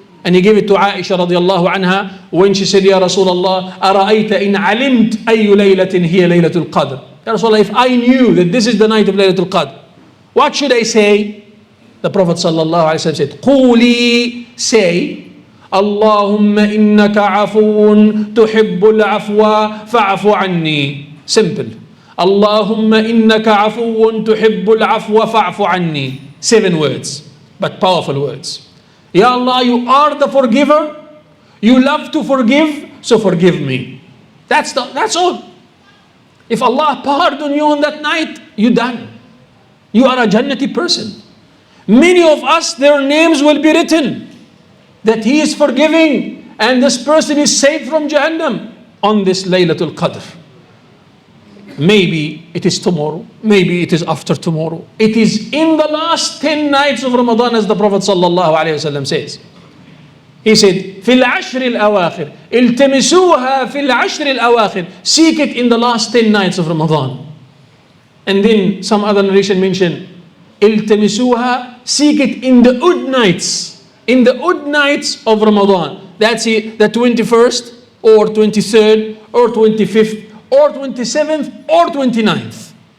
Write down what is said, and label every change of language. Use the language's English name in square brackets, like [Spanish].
[English] And he gave it to Aisha radiallahu anha when she said, Ya Rasulullah, [Arabic] أَرَأَيْتَ إِنْ عَلِمْتَ أَيُّ لَيْلَةٍ هِيَ لَيْلَةُ الْقَدْرِ. [English] Ya Rasulullah, if I knew that this is the night of Laylatul Qadr, what should I say? The Prophet sallallahu alayhi wa sallam said, قُولِي, say, [Arabic] اللهم إنك عفو تحب العفو فاعف عني. [English] Simple. [Arabic] اللهم إنك عفو تحب العفو فاعف عني. [English] 7 words, but powerful words. Ya Allah, you are the forgiver. You love to forgive, so forgive me. That's all. If Allah pardon you on that night, you're done. You are a Jannati person. Many of us, their names will be written that he is forgiving and this person is saved from Jahannam on this Laylatul Qadr. Maybe it is tomorrow, maybe it is after tomorrow. It is in the last 10 nights of Ramadan, as the Prophet sallallahu alaihi wasallam says. He said, [Arabic] في العشر الأواخر التمسوها في العشر الأواخر. [English] Seek it in the last 10 nights of Ramadan. And then some other narration mentioned, التمسوها, seek it in the odd nights. In the odd nights of Ramadan. That's it, the 21st or 23rd or 25th or 27th or 29th.